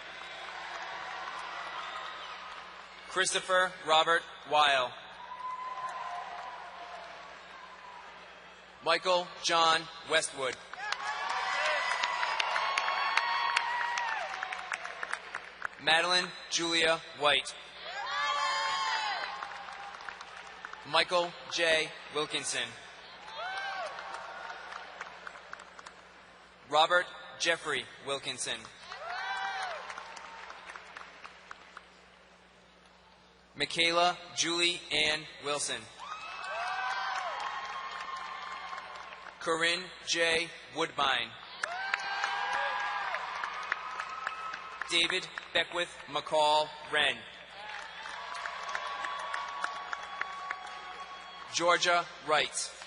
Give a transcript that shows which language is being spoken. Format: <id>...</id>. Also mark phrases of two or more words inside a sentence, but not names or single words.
<en>Christopher Robert Weil. Michael John Westwood. Madeline Julia White. Michael J. Wilkinson. Robert Jeffrey Wilkinson. Michaela Julie Ann Wilson. Corinne J. Woodbine. David Beckwith McCall Wren. Georgia Wright.</en>